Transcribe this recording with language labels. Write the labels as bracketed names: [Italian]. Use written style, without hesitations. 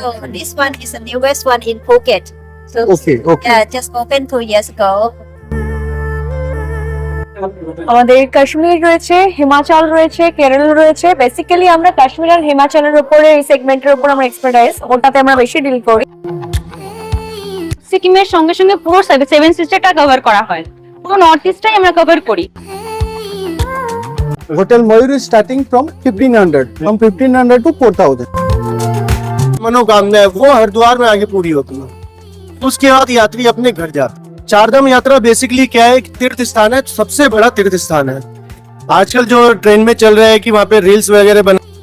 [English] So this one is the newest one in Phuket. So Okay. yeah, just opened 2 years ago. [Bangla] আমাদের কাশ্মীর রয়েছে, হিমাচল রয়েছে, কেরল রয়েছে। Basically আমরা কাশ্মীর আর হিমাচলের উপরে এই সেগমেন্টের উপর আমরা এক্সপার্টাইজ, ওটাতে আমরা বেশি ডিল করি। সিকিমের সঙ্গে সঙ্গে পুরো 7 সিস্টারটা কভার করা হয়, পুরো নর্থ ইস্টটাই আমরা কভার করি। [English] Hotel Mayur is starting from 1500, from 1500 to 4000. [Hindi] मनोकामना है वो हरिद्वार में आगे पूरी होती है। उसके बाद यात्री अपने घर जाते हैं। चारधाम यात्रा बेसिकली क्या है, एक तीर्थ स्थान है, सबसे बड़ा तीर्थ स्थान है। आजकल जो ट्रेंड में चल रहा है कि वहाँ पे रील्स वगैरह बना।